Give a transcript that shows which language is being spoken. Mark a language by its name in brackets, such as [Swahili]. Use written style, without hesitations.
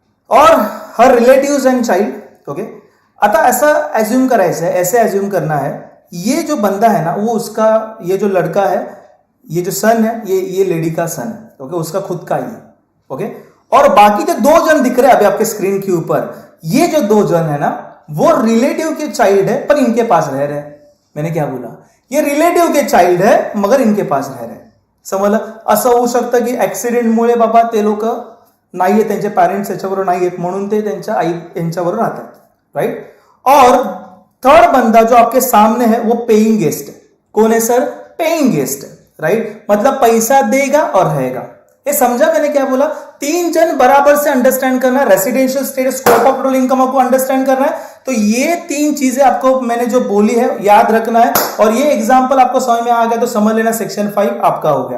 [Hindi] और हर relatives and child. Okay अतः ऐसा एज्यूम करा, ऐसे एज्यूम करना है, ये जो बंदा है ना वो उसका, ये जो लड़का है, ये जो सन है, ये लेडी का सन है। ओके उसका खुद का ही। ओके और बाकी जो 2 जन दिख रहे हैं अभी आपके स्क्रीन के ऊपर, ये जो 2 जन है ना वो रिलेटिव के चाइल्ड है, पर इनके पास रह रहे। मैंने क्या बोला, ये रिलेटिव के चाइल्ड है मगर इनके पास रह रहे। [Marathi] समजलं। असं होऊ शकतं की ऍक्सिडेंटमुळे बाबा ते लोक नाहीये, त्यांचे पॅरेंट्स याच्याबरोबर नाहीयेत म्हणून ते त्यांच्या आई यांच्याबरोबर राहतात, राइट। [Hindi] और थर्ड बंदा जो आपके सामने है वो पेइंग गेस्ट है। कौन है सर, पेइंग गेस्ट है, राइट। मतलब पैसा देगा और रहेगा। ये समझा मैंने क्या बोला, 3 जन बराबर से अंडरस्टैंड करना है। Residential status, scope of total income आपको अंडरस्टैंड करना है। तो ये 3 चीजें आपको मैंने जो बोली है याद रखना है, और ये एग्जांपल आपको समझ में आ गया तो समझ लेना सेक्शन 5 आपका हो गया।